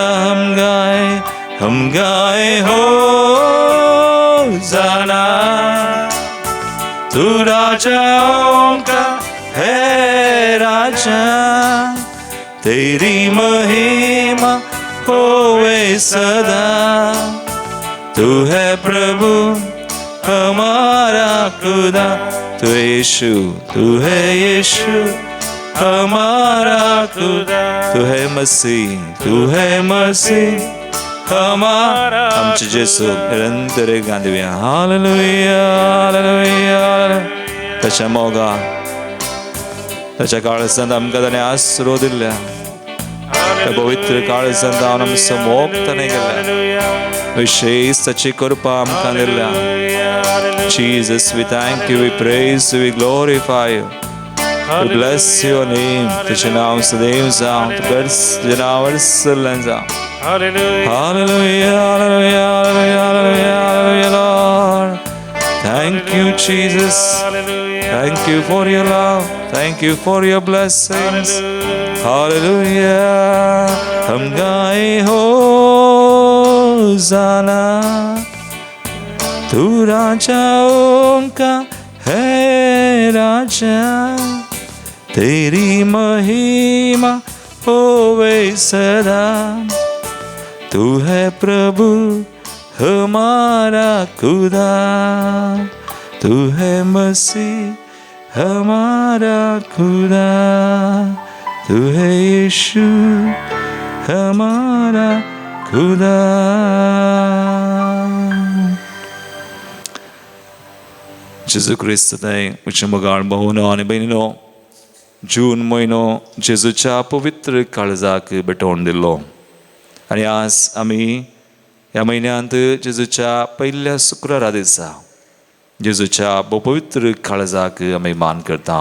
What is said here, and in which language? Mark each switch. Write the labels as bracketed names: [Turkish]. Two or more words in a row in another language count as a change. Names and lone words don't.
[Hindi] हम गाए हो जाना, तू राजाओं का है राजा, तेरी महिमा होवे सदा, तू है प्रभु हमारा खुदा. तू यीशु, तू है यीशु हमारा खुदा, तू है मसीह, तू है मसीह हमारा. [Konkani] आमचे जेसू निरंतर गांधव्या. हालेलुया, हालेलुया. त्याच्या मोगा त्याच्या काळजांत आमकां ताणें आसरो दिल्ल्या, त्या पवित्र काळजांत हांव आमचो मोग ताणें केल्या, विशेष ताची कृपा आमकां दिल्ल्या. [English] Jesus, we thank you, we praise you, we glorify you, we bless your name. [Konkani] तुझे नाव सदैव जावं, तुझे नाव वर्सलन जावं. [English] Hallelujah. Hallelujah, hallelujah, hallelujah, hallelujah, hallelujah, Lord. Thank you, Jesus. Hallelujah. Thank you for your love. Thank you for your blessings. Hallelujah. [Hindi] हम गाए हो जाना, तू राजाओं का है राजा, तेरी महिमा होवे सदा, तू है प्रभु हमारा खुदा, तू है मसीह हमारा खुदा, तू है यीशु हमारा खुदा. [Konkani] जेजू क्रिस्त थंय म्हजे मोगाळ भोवनो आनी भयणीनो, जून म्हयनो जेजूच्या पवित्र काळजाक भेटोवन दिल्लो. आनी आज आमी ह्या म्हयन्यांत जेजूच्या पयल्या शुक्रारा दिसा जेजूच्या पवित्र काळजाक आमी मान करता.